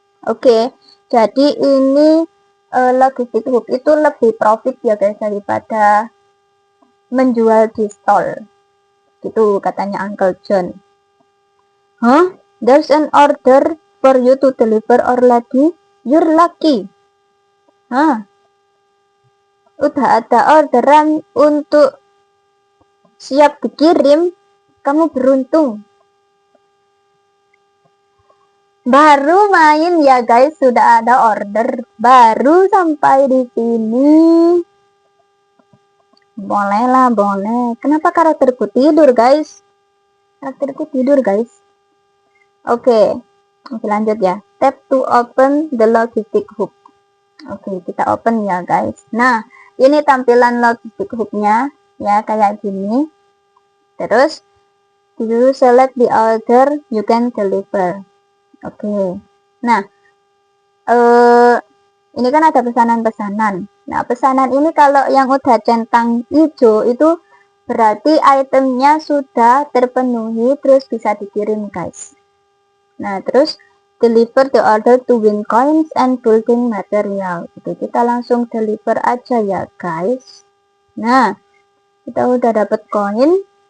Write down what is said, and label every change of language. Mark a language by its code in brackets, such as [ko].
[id] Oke, jadi ini logistic hub itu lebih profit ya guys daripada menjual di stall. Gitu katanya Uncle John. Huh? [en] There's an order for you to deliver already? You're lucky. Huh? [id] udah ada orderan untuk siap dikirim, kamu beruntung. Baru main ya guys, sudah ada order, baru sampai di sini. Boleh lah, boleh. Kenapa karakterku tidur guys? Karakterku tidur guys. Oke, lanjut ya. [en] Tap to open the logistic hub. [id] Oke, kita open ya guys. Nah, ini tampilan logistic hubnya ya kayak gini. [en] Terus you select the order you can deliver. Oke. [id] Nah, ini kan ada pesanan-pesanan. Nah, pesanan ini kalau yang udah centang hijau itu berarti itemnya sudah terpenuhi, terus bisa dikirim guys. [en] Nah, terus deliver the order to win coins and building material. [id] Jadi kita langsung deliver aja ya guys. Nah, kita udah dapat koin.